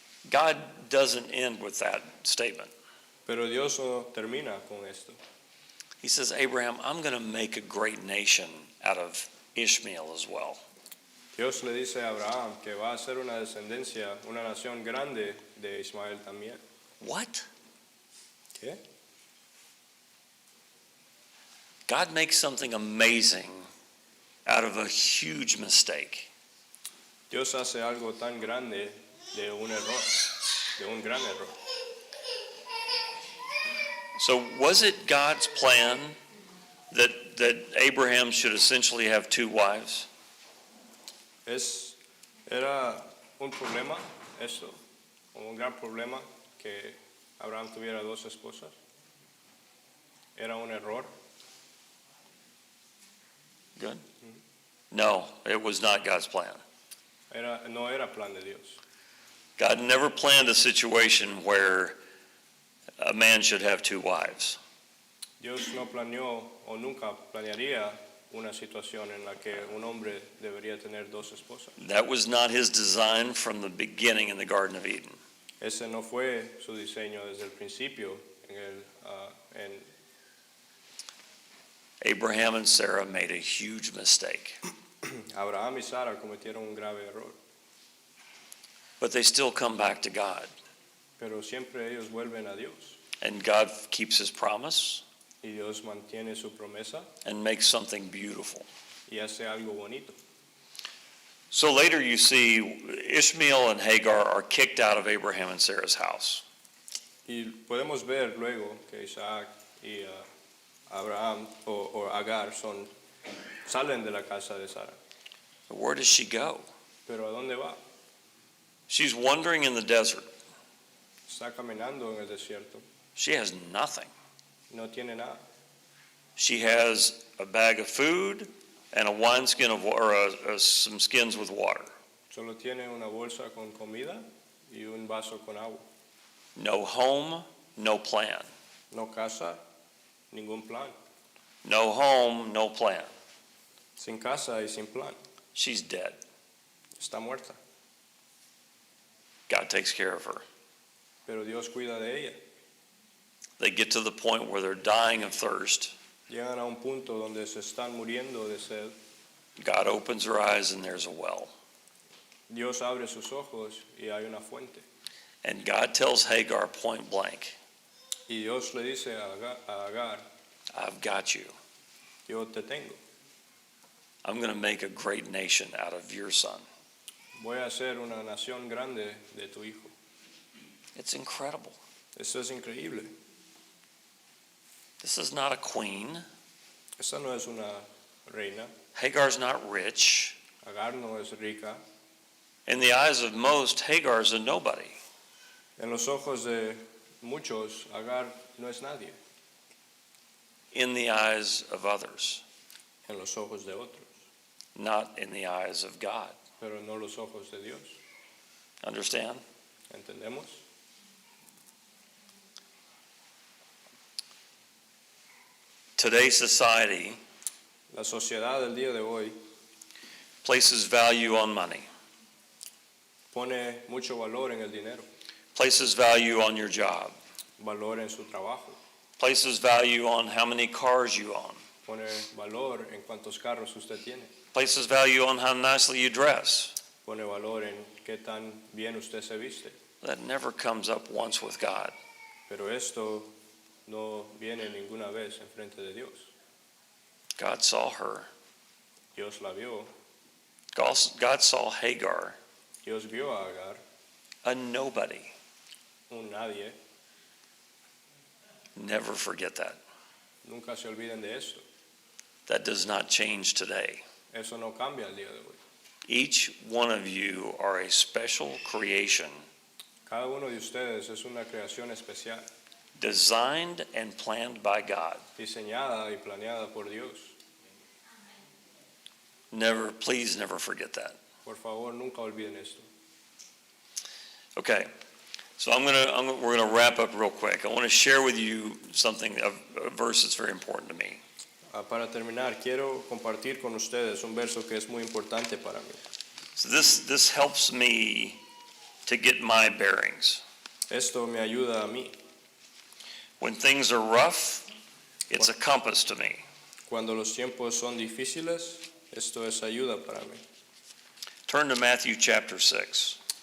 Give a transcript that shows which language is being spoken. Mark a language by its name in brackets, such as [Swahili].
[English] God doesn't end with that statement. [Spanish] Pero Dios no termina con esto. [English] He says, Abraham, I'm going to make a great nation out of Ishmael as well. [Spanish] Dios le dice a Abraham que va a ser una descendencia, una nación grande de Ismael también. [English] What? [Spanish] ¿Qué? [English] God makes something amazing out of a huge mistake. [Spanish] Dios hace algo tan grande de un error, de un gran error. [English] So was it God's plan that Abraham should essentially have two wives? [Spanish] Era un problema esto, un gran problema que Abraham tuviera dos esposas. Era un error. [English] Good. No, it was not God's plan. [Spanish] No era plan de Dios. [English] God never planned a situation where a man should have two wives. [Spanish] Dios no planeó o nunca planearía una situación en la que un hombre debería tener dos esposas. [English] That was not his design from the beginning in the Garden of Eden. [Spanish] Ese no fue su diseño desde el principio en [English] Abraham and Sarah made a huge mistake, [Spanish] Abraham y Sara cometieron un grave error, [English] but they still come back to God. [Spanish] pero siempre ellos vuelven a Dios [English] And God keeps his promise [Spanish] y Dios mantiene su promesa [English] and makes something beautiful. [Spanish] y hace algo bonito. [English] So later you see Ishmael and Hagar are kicked out of Abraham and Sarah's house. [Spanish] Y podemos ver luego que Isaac y Abraham o Agar salen de la casa de Sara. [English] But where does she go? [Spanish] Pero ¿a dónde va? [English] She's wandering in the desert. [Spanish] Está caminando en el desierto. [English] She has nothing. [Spanish] No tiene nada. [English] She has a bag of food and a wineskin of some skins with water. [Spanish] Solo tiene una bolsa con comida y un vaso con agua. [English] No home, no plan. [Spanish] No casa, ningún plan. [English] No home, no plan. [Spanish] Sin casa y sin plan. [English] She's dead. [Spanish] Está muerta. [English] God takes care of her. [Spanish] Pero Dios cuida de ella. [English] They get to the point where they're dying of thirst. [Spanish] Llegan a un punto donde se están muriendo de sed. [English] God opens her eyes and there's a well. [Spanish] Dios abre sus ojos y hay una fuente. [English] And God tells Hagar point blank, [Spanish] Y Dios le dice a Agar, [English] I've got you. [Spanish] yo te tengo. [English] I'm going to make a great nation out of your son. [Spanish] Voy a hacer una nación grande de tu hijo. [English] It's incredible. [Spanish] Eso es increíble. [English] This is not a queen. [Spanish] Esa no es una reina. [English] Hagar's not rich. [Spanish] Agar no es rica. [English] In the eyes of most, Hagar's a nobody. [Spanish] En los ojos de muchos, Agar no es nadie. [English] In the eyes of others, [Spanish] En los ojos de otros, [English] not in the eyes of God. [Spanish] pero no los ojos de Dios. [English] Understand? [Spanish] ¿Entendemos? [English] Today's society [Spanish] La sociedad del día de hoy [English] places value on money, [Spanish] pone mucho valor en el dinero, [English] places value on your job, [Spanish] valor en su trabajo, [English] places value on how many cars you own, [Spanish] pone valor en cuántos carros usted tiene, [English] places value on how nicely you dress. [Spanish] pone valor en qué tan bien usted se viste. [English] That never comes up once with God. [Spanish] Pero esto no viene ninguna vez en frente de Dios. [English] God saw her. [Spanish] Dios la vio, [English] God saw Hagar, [Spanish] Dios vio a Agar, [English] a nobody. [Spanish] un nadie. [English] Never forget that. [Spanish] Nunca se olviden de esto. [English] That does not change today. [Spanish] Eso no cambia el día de hoy. [English] Each one of you are a special creation, [Spanish] Cada uno de ustedes es una creación especial, [English] designed and planned by God. [Spanish] diseñada y planeada por Dios. [English] Please never forget that. [Spanish] Por favor, nunca olviden esto. [English] Okay, so we're gonna wrap up real quick. I want to share with you something, a verse that's very important to me. [Spanish] Para terminar, quiero compartir con ustedes un verso que es muy importante para mí. [English] So this helps me to get my bearings. [Spanish] Esto me ayuda a mí. [English] When things are rough, it's a compass to me. [Spanish] Cuando los tiempos son difíciles, esto es ayuda para mí. [English] Turn to Matthew chapter 6,